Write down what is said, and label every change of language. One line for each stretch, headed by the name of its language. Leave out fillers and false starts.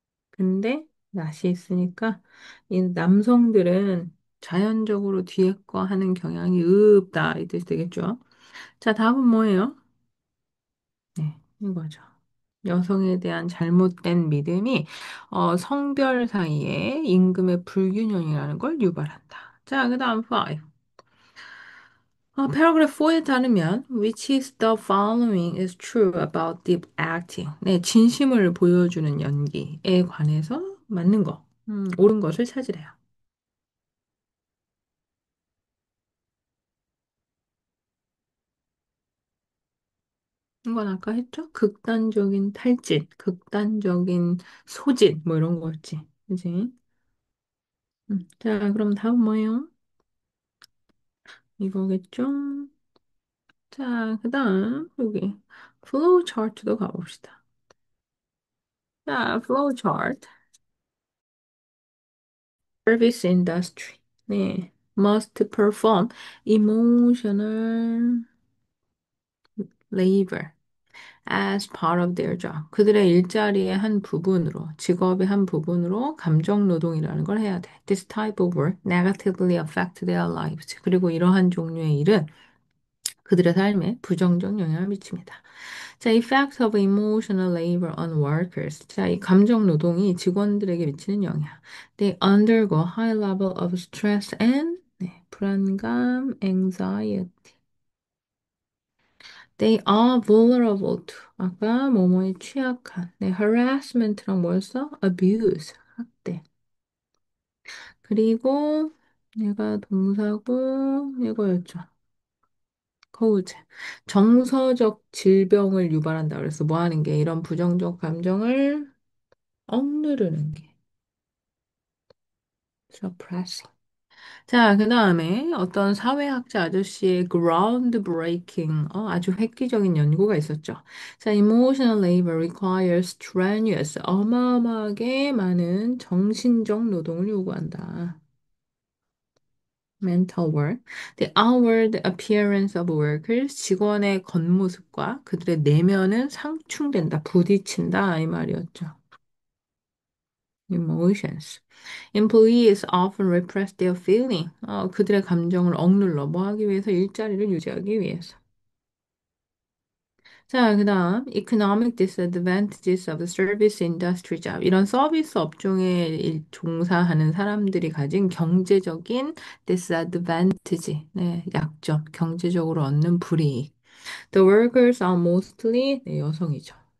Korean: 근데 낫이 있으니까 이 남성들은 자연적으로 뒤에 거 하는 경향이 없다. 이 뜻이 되겠죠? 자, 답은 뭐예요? 네, 이거죠. 여성에 대한 잘못된 믿음이 성별 사이에 임금의 불균형이라는 걸 유발한다. 자, 그 다음 5. paragraph 4에 따르면
English: which is the following is true about deep acting.
Korean: 네, 진심을 보여주는 연기에 관해서 맞는 거, 옳은 것을 찾으래요. 이건 아까 했죠? 극단적인 탈진, 극단적인 소진, 뭐 이런 거였지. 그지? 자, 그럼 다음 뭐예요? 이거겠죠? 자, 그 다음, 여기, flow chart도 가봅시다. 자, flow chart.
English: Service industry. 네. must perform emotional labor as part of their job.
Korean: 그들의 일자리의 한 부분으로, 직업의 한 부분으로 감정 노동이라는 걸 해야 돼.
English: This type of work negatively affect their lives.
Korean: 그리고 이러한 종류의 일은 그들의 삶에 부정적 영향을 미칩니다.
English: 자, effect of emotional labor on workers.
Korean: 자, 이 감정 노동이 직원들에게 미치는 영향.
English: They undergo high level of stress and
Korean: 네, 불안감,
English: anxiety. They are vulnerable to
Korean: 아까 뭐뭐에 취약한 네, harassment랑 뭐였어?
English: abuse 학대.
Korean: 그리고 얘가 동사고 이거였죠. 거우제. 정서적 질병을 유발한다. 그래서 뭐 하는 게 이런 부정적 감정을 억누르는 게 suppressing. 자, 그 다음에 어떤 사회학자 아저씨의 ground breaking, 아주 획기적인 연구가 있었죠. 자,
English: emotional labor requires strenuous,
Korean: 어마어마하게 많은 정신적 노동을 요구한다.
English: mental work, the outward appearance of workers,
Korean: 직원의 겉모습과 그들의 내면은 상충된다, 부딪힌다, 이 말이었죠.
English: emotions. Employees often repress their feeling.
Korean: 그들의 감정을 억눌러 뭐 하기 위해서 일자리를 유지하기 위해서.
English: 자, 그다음 economic disadvantages of the service industry job.
Korean: 이런 서비스 업종에 종사하는 사람들이 가진 경제적인 disadvantage, 네, 약점, 경제적으로 얻는 불이익.
English: The workers are mostly
Korean: 네, 여성이죠.